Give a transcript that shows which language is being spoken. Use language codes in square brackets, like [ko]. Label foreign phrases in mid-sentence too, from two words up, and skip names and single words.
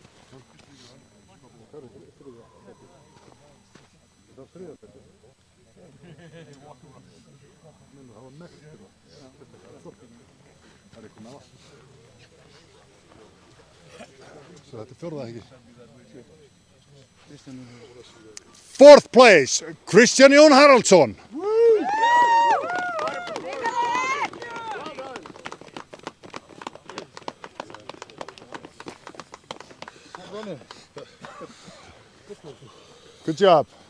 [is] So þetta fjórða ekki. [en] Fourth place, Kristján Jón Haraldsson. Good job.